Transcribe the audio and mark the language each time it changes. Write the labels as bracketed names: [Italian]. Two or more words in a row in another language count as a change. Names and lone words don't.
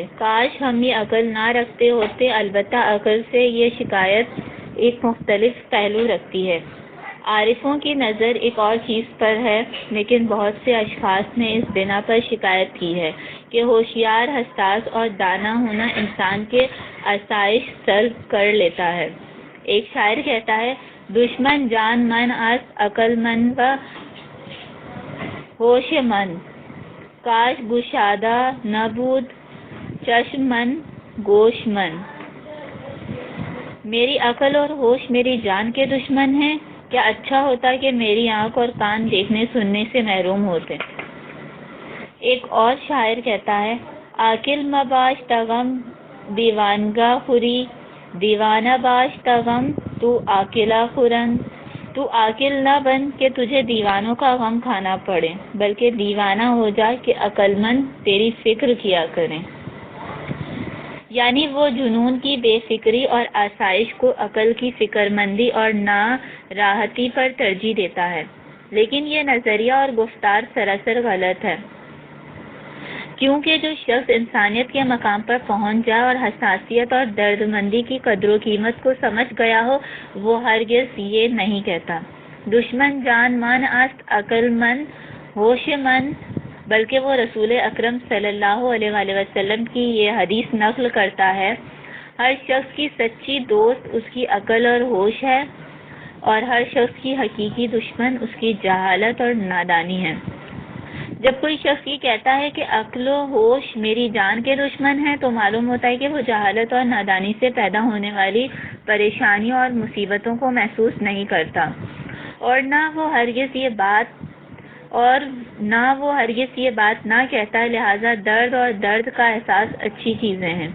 [Urdu] کاش ہم یہ عقل نہ رکھتے ہوتے. البتہ عقل سے یہ شکایت ایک مختلف پہلو رکھتی ہے. عارفوں کی نظر ایک اور چیز پر ہے، لیکن بہت سے اشخاص نے اس بنا پر شکایت کی ہے کہ ہوشیار، حساس اور دانا ہونا انسان کے آسائش سلب کر لیتا ہے. ایک شاعر کہتا ہے، [Persian] دشمن جان من است عقل من و ہوش من، کاش گشادہ نہ بود چشم من گوش من. [Urdu] میری عقل اور ہوش میری جان کے دشمن ہیں، کیا اچھا ہوتا کہ میری آنکھ اور کان دیکھنے سننے سے محروم ہوتے. ایک اور شاعر کہتا ہے، [Persian] عاقل مباش تغم دیوانگا خوری، دیوانہ باش تغم تو عاقلہ خورن. [Urdu] تو عاقل نہ بن کہ تجھے دیوانوں کا غم کھانا پڑے، بلکہ دیوانہ ہو جا کہ عقل مند تیری فکر کیا کریں. یعنی وہ جنون کی بے فکری اور آسائش کو عقل کی فکر مندی اور نا راحتی پر ترجیح دیتا ہے. لیکن یہ نظریہ اور گفتار سراسر غلط ہے، کیونکہ جو شخص انسانیت کے مقام پر پہنچ جائے اور حساسیت اور درد مندی کی قدر و قیمت کو سمجھ گیا ہو، وہ ہرگز یہ نہیں کہتا، [Persian] دشمن جان من است عقل من ہوش من، [Urdu] بلکہ وہ رسول اکرم صلی اللہ علیہ وآلہ وسلم کی یہ حدیث نقل کرتا ہے، ہر شخص کی سچی دوست اس کی عقل اور ہوش ہے، اور ہر شخص کی حقیقی دشمن اس کی جہالت اور نادانی ہے. جب کوئی شخص یہ کہتا ہے کہ عقل و ہوش میری جان کے دشمن ہیں، تو معلوم ہوتا ہے کہ وہ جہالت اور نادانی سے پیدا ہونے والی پریشانیوں اور مصیبتوں کو محسوس نہیں کرتا، اور نہ وہ ہرگز یہ بات نہ کہتا، لہذا درد اور درد کا احساس اچھی چیزیں ہیں۔